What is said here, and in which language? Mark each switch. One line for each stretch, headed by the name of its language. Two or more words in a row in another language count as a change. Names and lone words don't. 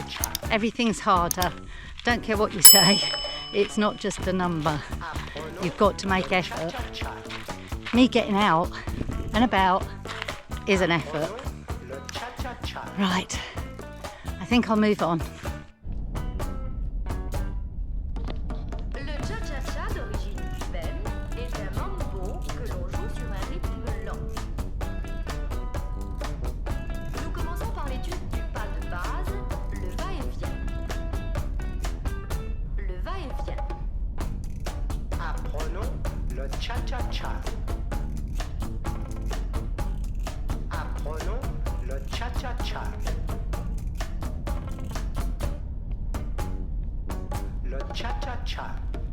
English: Everything's harder. Don't care what you say. It's not just a number. You've got to make effort. Me getting out and about is an effort. Right, I think I'll move on.
French: Le cha-cha-cha d'origine cubaine est un mambo que l'on joue sur un rythme lent. Nous commençons par l'étude du pas de base, le va-et-vient. Le va-et-vient. Apprenons le cha-cha-cha. Apprenons le cha-cha-cha. Le cha-cha-cha.